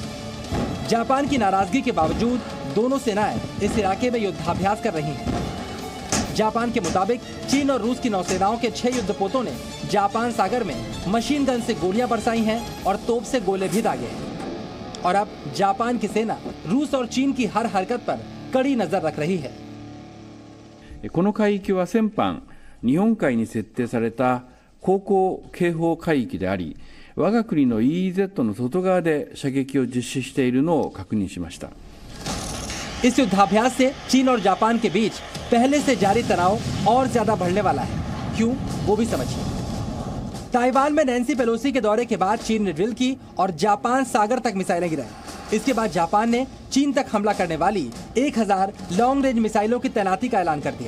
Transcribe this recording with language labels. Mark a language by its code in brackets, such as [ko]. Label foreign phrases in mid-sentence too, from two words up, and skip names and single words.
[hi] जापान की नाराजगी के बावजूद दोनों सेनाएं इस इलाके में युद्धाभ्यास कर रही हैं। जापान के मुताबिक चीन और रूस की नौसेनाओं के 6 युद्धपोतों ने जापान सागर में [en] machine gun [hi] से गोलियां बरसाई हैं और तोप से गोले भी दागे हैं। और अब जापान की सेना रूस और चीन की हर हरकत पर कड़ी नजर रख रही है। [ja] この海域は先般、日本海に設定された航行警報海域であり、我が国の EEZ の外側で射撃を実施しているのを確認しました。 [hi] इस युद्धाभ्यास से चीन और जापान के बीच पहले से जारी तनाव और ज्यादा बढ़ने वाला है। क्यों, वो भी समझिए। ताइवान में नैन्सी पेलोसी के दौरे के बाद चीन ने ड्रिल की और जापान सागर तक मिसाइलें गिराई। इसके बाद जापान ने चीन तक हमला करने वाली 1000 [en] long range [hi] मिसाइलों की तैनाती का ऐलान कर दिया।